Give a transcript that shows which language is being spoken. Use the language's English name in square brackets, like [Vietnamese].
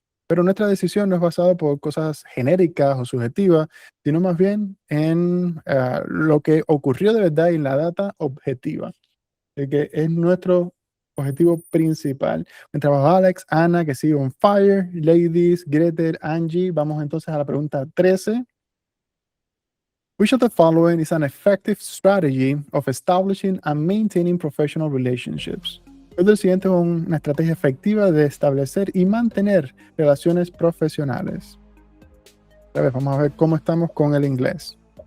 [Spanish] Pero nuestra decisión no es basada por cosas genéricas o subjetivas, sino más bien en lo que ocurrió de verdad en la data objetiva, de que es nuestro objetivo principal. Buen trabajo, Alex, Ana, que sigue [English] on fire, [Spanish] Ladies, Gretel, Angie. Vamos entonces a la pregunta 13. [English] Which of the following is an effective strategy of establishing and maintaining professional relationships? [Spanish] ¿Cuál del siguiente es una estrategia efectiva de establecer y mantener relaciones profesionales? A ver, vamos a ver cómo estamos con el inglés.